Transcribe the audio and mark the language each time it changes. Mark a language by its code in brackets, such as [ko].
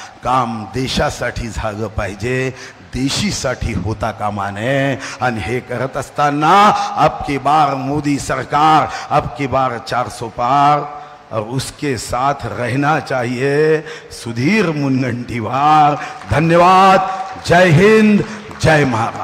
[mr] काम देशासाठी झालं पाहिजे, देशीसाठी होता कामा नये. आणि हे करत असताना [hi] अब की बार मोदी सरकार, अब की बार 400 पार और उसके साथ रहना चाहिए. [mr] सुधीर मुनगंटीवार. धन्यवाद. जय हिंद, जय महाराष्ट्र.